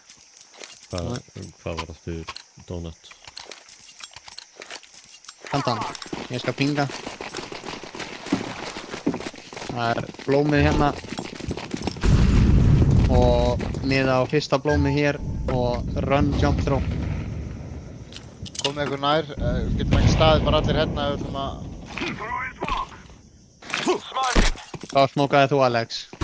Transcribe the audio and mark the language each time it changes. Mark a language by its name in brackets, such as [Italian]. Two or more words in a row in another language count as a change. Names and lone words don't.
[Icelandic] Hvað var aftur donut? Handan, ég skal pinga. Það blómið hérna. Og miða á fyrsta blómið hér og [English] run jump throw. [Icelandic] Komið ykkur nær, getum ekki staðið bara allir hérna ef við ætlum að... Þá smókaði þú, Alex.